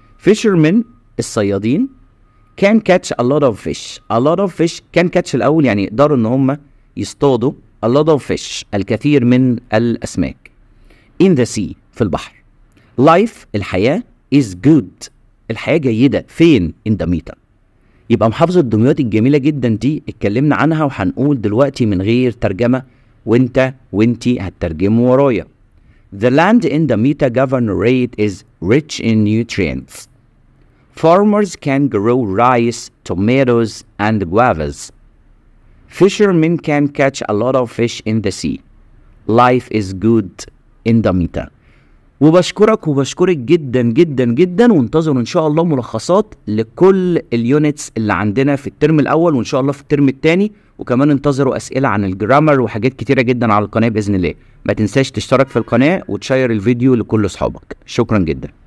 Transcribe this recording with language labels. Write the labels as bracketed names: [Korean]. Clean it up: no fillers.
[English] Fishermen [Arabic] الصيادين [English] can catch a lot of fish. A lot of fish can catch [Arabic] الأول يعني يقدروا إن هم يصطادوا [English] a lot of fish [Arabic] الكثير من الأسماك. [English] In the sea [Arabic] في البحر. Life الحياة [English] is good [Arabic] الحياة جيدة فين؟ in دمياط. يبقى محافظة دمياط الجميلة جدا دي اتكلمنا عنها وهنقول دلوقتي من غير ترجمة وانتي هتترجموا ورايا. [English] The land in Damietta governorate is rich in nutrients. Farmers can grow rice, tomatoes, and guavas. Fishermen can catch a lot of fish in the sea. Life is good in Damietta. [Arabic] وبشكرك جدا جدا جدا، وانتظروا ان شاء الله ملخصات لكل اليونتس اللي عندنا في الترم الاول وان شاء الله في الترم الثاني، وكمان انتظروا اسئله عن الجرامر وحاجات كتيره جدا على القناه باذن الله. ما تنساش تشترك في القناه وتشير الفيديو لكل اصحابك. شكرا جدا.